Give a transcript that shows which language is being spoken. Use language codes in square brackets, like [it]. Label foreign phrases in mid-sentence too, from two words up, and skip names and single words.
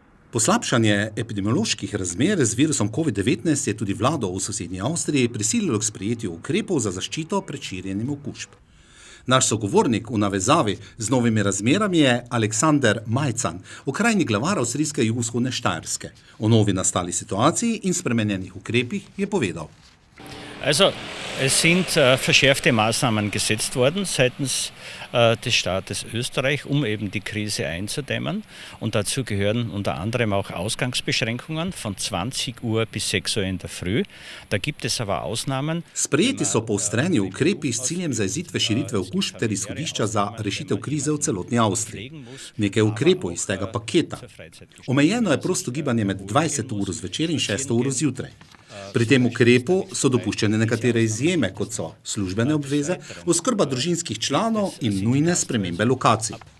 [sl] Poslabšanje epidemioloških razmer z virusom COVID-19 je tudi vlado v sosednji Avstriji prisililo k sprejetju ukrepov za zaščito pred širjenjem okužb. Naš sogovornik v navezavi z novimi razmerami je Alexander Majcan, okrajni glavar avstrijske jugovzhodne Štajerske. O novi nastali situaciji in spremenjenih ukrepih je povedal. [de] Es sind verschärfte Maßnahmen gesetzt worden seitens des Staates Österreich, eben die Krise einzudämmen. Und dazu gehören unter anderem auch Ausgangsbeschränkungen von 20 Uhr bis 6 Uhr in der Früh. Da gibt es aber Ausnahmen. [sl] Sprejeti so poostreni ukrepi s ciljem zajezitve širitve okužb ter izhodišča za rešitev krize v celotni Avstriji. Nekaj ukrepov iz tega paketa. Omejeno je prosto gibanje med 20 uro zvečer in 6 uro zjutraj. Pri tem ukrepu so dopuščene nekatere izjeme, kot so službene obveze, oskrba družinskih članov in nujne spremembe lokacij.